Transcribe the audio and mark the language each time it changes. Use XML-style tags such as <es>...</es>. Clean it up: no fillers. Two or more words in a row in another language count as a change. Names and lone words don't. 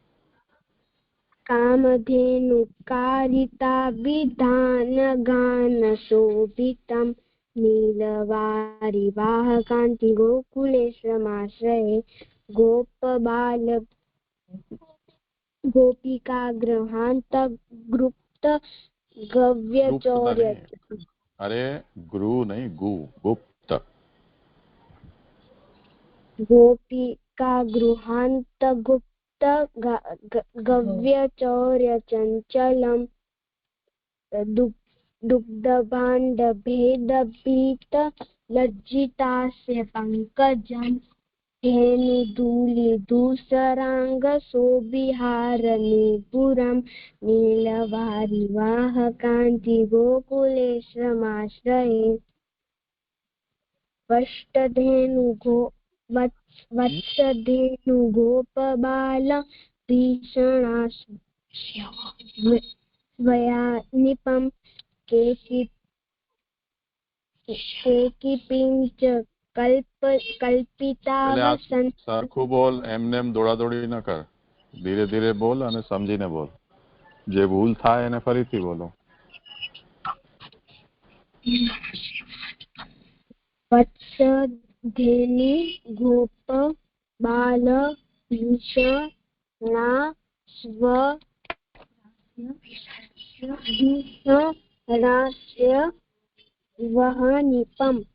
<sa>કામધેનુકારિતા વિધાન ગાન શોભિતમ નીલવારી વાહ કાંતિ ગોકુલેશમાશ્રય ગોપબાલ ગોપિકા ગૃહાંત ગુપ્ત ગવ્યચૌર્ય</sa> <gu>અરે ગૃહ નહીં ગુપ્ત</gu> <sa>ગોપિકા ગૃહાંત ગુપ્ત ગવ્યચૌર્ય ચંચલમ दुग्धभाण्ड भेदभीत लज्जितास्य पङ्कजम् धेनुधूलिधूसराङ्ग शोभिहारनिपुरम् नीलवारिवाहकान्ति गोकुलेश्वरमाश्रये वत्सधेनु गोपबाल भीषणास्वयानिपम् केकिपिञ्च कल्पितावसन्</sa> <gu>સરખું બોલ એમને એમ દોડાદોડી ન કર ધીરે ધીરે બોલ અને સમજીને બોલ જે ભૂલ થાય એને ફરીથી બોલો</gu> <sa>વત્સધેનુ ગોપ બાલ ભીષણા સ્વરાસ્ય વહનિપમ</sa>